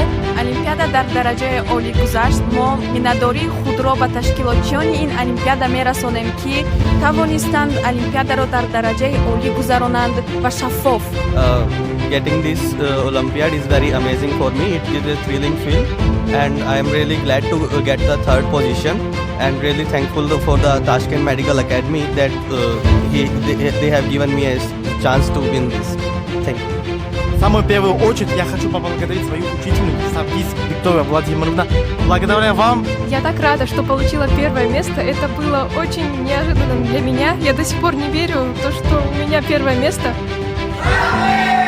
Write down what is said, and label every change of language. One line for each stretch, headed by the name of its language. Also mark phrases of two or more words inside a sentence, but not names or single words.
Persian: Olimpiada در درجه عالی گذشت. ما مینداری خود را به تشکیلاتچیان این الیمپیادا میرسانیم که توانستند الیمپیادا را در درجه عالی گذرانند و شفاف.
English: Getting this Olympiad is very amazing for me. It is a thrilling feel and I am really glad to get the third position and really thankful for the Tashkent Medical Academy that they have given me a chance to win this. Thank you.
Russian: В самую первую очередь я хочу поблагодарить свою учительницу Сапис Викторию Владимировну. Благодаря вам Я так рада, что получила первое место. Это было очень неожиданно для меня. Я до сих пор не верю в то, что у меня первое место.